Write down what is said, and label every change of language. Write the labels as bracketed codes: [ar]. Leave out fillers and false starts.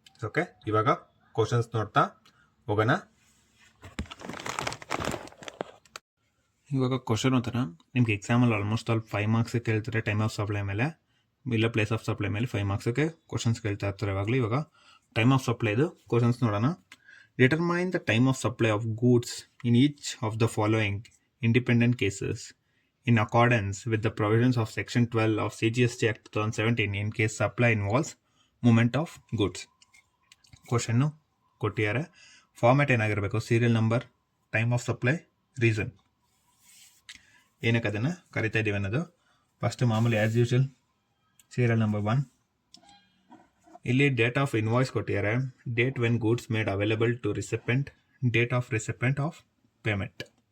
[kn] Okay, ಇವಾಗ questions ನೋಡ್ತಾ ಹೋಗೋಣ. ಇವಾಗ ಕ್ವಶನ್ ಓದ್ತಾರ, ನಿಮ್ಗೆ ಎಕ್ಸಾಮಲ್ಲಿ ಆಲ್ಮೋಸ್ಟ್ ಆಲ್ 5 ಮಾರ್ಕ್ಸ್ ಕೇಳ್ತಾರೆ ಟೈಮ್ ಆಫ್ ಸಪ್ಲೈ ಮೇಲೆ, ಇಲ್ಲ ಪ್ಲೇಸ್ ಆಫ್ ಸಪ್ಲೈ ಮೇಲೆ 5 ಮಾರ್ಕ್ಸ್ಗೆ ಕ್ವಶನ್ಸ್ ಕೇಳ್ತಾ ಇರ್ತಾರೆ ಯಾವಾಗಲೂ. ಇವಾಗ ಟೈಮ್ ಆಫ್ ಸಪ್ಲೈದು ಕ್ವಶನ್ಸ್ ನೋಡೋಣ. [en] Determine the time of supply of goods in each of the following independent cases in accordance with the provisions of Section 12 of CGST Act 2017 in case supply involves movement of goods. [kn] Question ಕೊಟ್ಟಿದ್ದಾರೆ. Format ಏನಾಗಿರಬೇಕು, serial number, time of supply, reason, ಏನಕ್ಕೆ ಅದನ್ನು ಕರಿತಾ ಇದ್ದೀವಿ ಅನ್ನೋದು. First ಮಾಮೂಲಿ as usual serial number 1. ಇಲ್ಲಿ date of invoice ಕೊಟ್ಟಿದ್ದಾರೆ, [en] date when goods made available to recipient, [kn] date of recipient of payment.